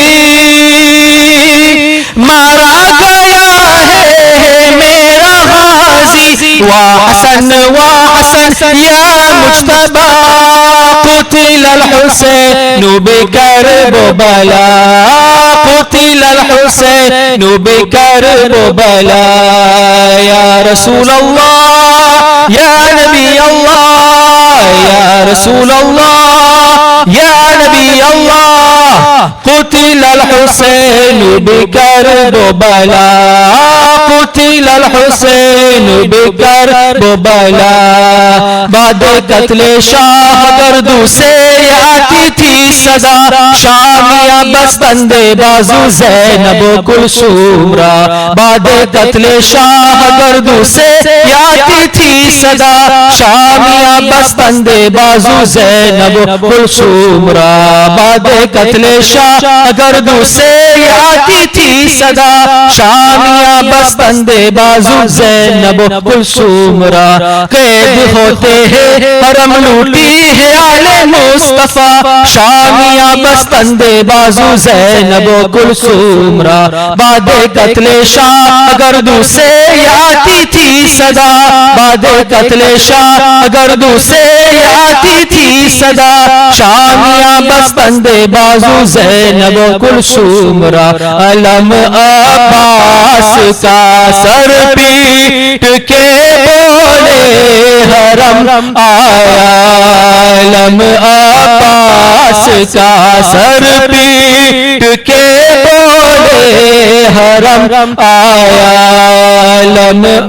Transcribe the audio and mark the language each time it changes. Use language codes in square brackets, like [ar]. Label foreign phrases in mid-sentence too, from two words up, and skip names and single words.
[ur] مارا گیا ہے میرا غازی وحسن یا مجتبی [ar] قتل الحسین بکربلا قتل الحسین بکربلا یا رسول اللہ یا نبی اللہ یا رسول اللہ یا نبی اللہ قتل الحسین بکربلا قتل الحسین بکربلا [ur] بعد قتل شاہ گردو سے آتی تھی صدا [fa] شامیہ بستند بازو زینب و کلثوم را [ur] بعد قتل شاہ گردو سے آتی تھی صدا [fa] شامیہ بستند بازو زینب و کلثوم را [ur] بعد قتل شاہ گردو سے آتی تھی صدا [fa] شامیہ بستند بازو زینب و کلثوم را [ur] قید ہوتے ہیں حرم لوٹی ہے آل مصطفیٰ [fa] شامیہ بستند بازو زینب و کلثوم را [ur] بعد قتل شاہ گردو سے آتی تھی صدا بعد قتل شاہ گردو سے آتی تھی صدا [fa] شامیہ بستند بازو زینب و کلثوم را [ur] علم عباس کا سر پیٹ کے بولے حرم آیا علم عباس کا سر پیٹ کے بولے حرم آیا علم